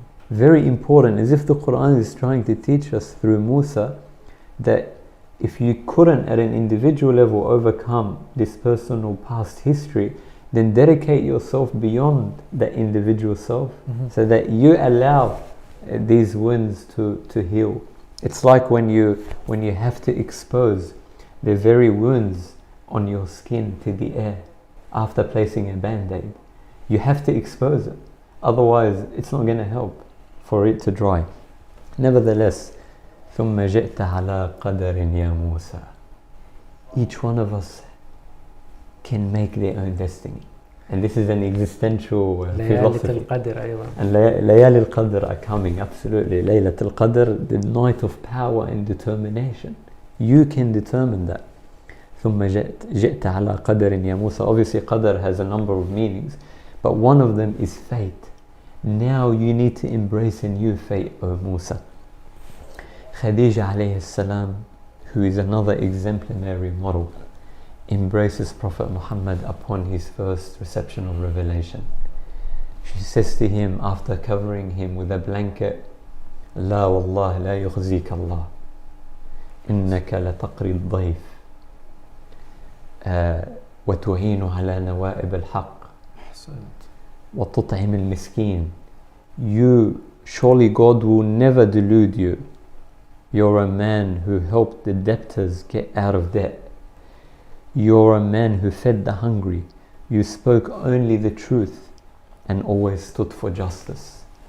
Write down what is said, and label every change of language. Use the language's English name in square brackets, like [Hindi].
[English] Very important, as if the Quran is trying to teach us through Musa that if you couldn't at an individual level overcome this personal past history, then dedicate yourself beyond the individual self, so that you allow these wounds to heal. It's like when you have to expose the very wounds on your skin to the air after placing a band-aid. You have to expose it, otherwise it's not going to help for it to dry. Nevertheless, [Arabic] ثم جئت على قدر يا موسى. [English] Each one of us can make their own destiny, and this is an existential philosophy. And Layal al-Qadr are coming, absolutely. Laylat al-Qadr, the night of power and determination. You can determine that. [Arabic] ثم جئت على قدر يا موسى. [English] Obviously Qadr has a number of meanings, but one of them is fate. Now you need to embrace a new fate, O Musa. Khadija alayhi salam, who is another exemplary model, embraces Prophet Muhammad upon his first reception of revelation. She says to him, after covering him with a blanket, [Arabic] لا والله لا يخزيك الله إنك لتقري الضيف وتعين على نوائب الحق وتطعم المسكين. [English] You, surely God will never delude you. You're a man who helped the debtors get out of debt. You're a man who fed the hungry. You spoke only the truth and always stood for justice.